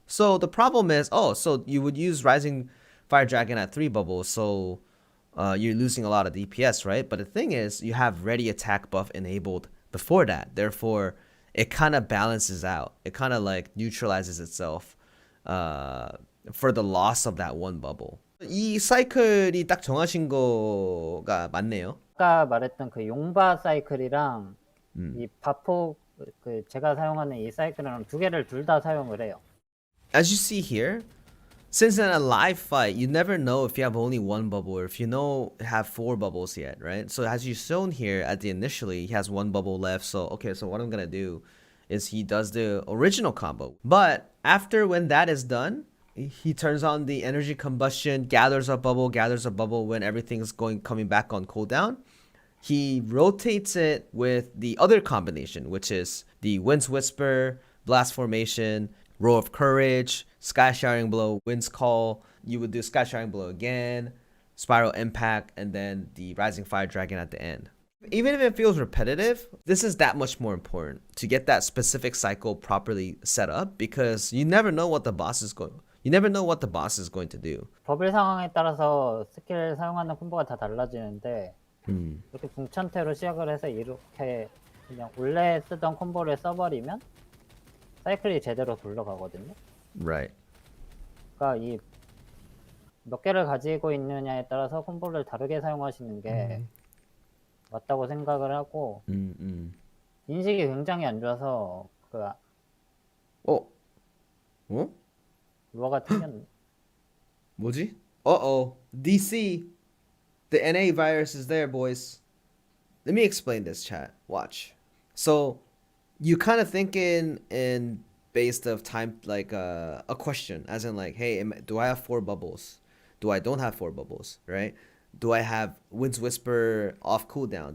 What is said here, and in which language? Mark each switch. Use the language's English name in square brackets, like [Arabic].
[English] So the problem is, so you would use Rising Fire Dragon at 3 bubbles, so you're losing a lot of DPS, right? But the thing is, you have ready attack buff enabled before that. Therefore, it kind of balances out. It kind of like neutralizes itself for the loss of that one bubble. [Korean] 이 사이클이 딱 정하신 거가 맞네요. 아까 말했던 그 용바 사이클이랑 이 바포 그 제가 사용하는 이 사이클이랑 두 개를 둘 다 사용을 해요. [English] As you see here, since in a live fight, you never know if you have only one bubble or if you have 4 bubbles yet, right? So as you shown here at the initially, he has 1 bubble left. So okay, so what I'm gonna do is he does the original combo. But after when that is done, he turns on the energy combustion, gathers a bubble when everything's coming back on cooldown. He rotates it with the other combination, which is the Wind's Whisper, Blast Formation, Roar of Courage, Sky Showering Blow, Wind's Call. You would do Sky Showering Blow again, Spiral Impact, and then the Rising Fire Dragon at the end. Even if it feels repetitive, this is that much more important to get that specific cycle properly set up, because you never know what the boss is going to do. [Korean] 버블 상황에 따라서 스킬 사용하는 콤보가 다 달라지는데 이렇게 궁천태로 시작을 해서 이렇게 그냥 원래 쓰던 콤보를 써버리면 사이클이 제대로 돌아가거든요. [English] Right. [Korean] 그러니까 이 몇 개를 가지고 있느냐에 따라서 콤보를 다르게 사용하시는 게 맞다고 생각을 하고 인식이 굉장히 안 좋아서 그 루아가 튕겼네. 뭐지? DC. [English] The NA virus is there, boys. Let me explain this, chat. Watch. So, you kind of thinking in based of time, like a question, as in like, hey, do I have 4 bubbles? Do I don't have 4 bubbles, right? Do I have Wind's Whisper off cooldown?